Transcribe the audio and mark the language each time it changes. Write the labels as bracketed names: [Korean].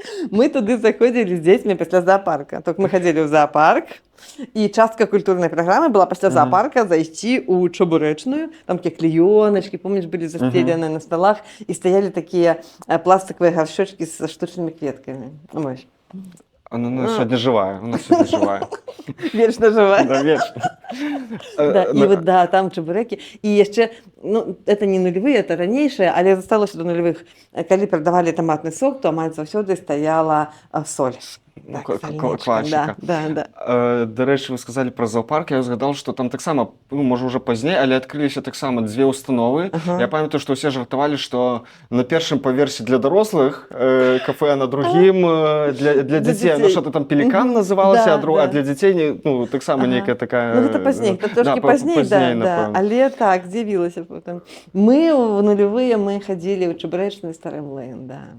[Belarusian] Мы туды заходили з дзецьмі пасля зоопарка. Толькі мы хадзілі ў зоопарк, і частка культурнай праграмы была пасля зоопарка зайсці ў чабурэчную, там такія клеёначкі, помніш, былі застеленыя на сталах, і стаялі такія пластикавыя гаршочкі са штучнымі кветкамі. Вось. [Russian] Она сегодня живая, она сегодня живая. [Belarusian] Вечна жывая. [Russian] Да, вечно. [Belarusian] Да, і вот, да, там чебурекі. І яшчэ, ну, это не нулевые, это ранейшае, але засталося до нулевых. Калі прадавалі таматны сок, то амаль заўсёды стаяла соль. Ну, Так, сальничка, классика. Да. До рэчы, вы сказали про зоопарк, я згадал, что там таксама, ну, можа, уже пазней, але адкрыліся таксама дзве установы. Ага. Я памятаю, што ўсе жартавалі, што на першым паверсе для дарослых кафе, а на другім для дзяцей. Ну, что-то там пелікан называлася, Да, а для дзяцей, ну, таксама нейкая такая... Ну, гэта пазней, это трошки пазней, да. напэўна. Але так, з'явілася потым. Мы в нулевые мы хадзілі ў чабурэчны стары млын, да.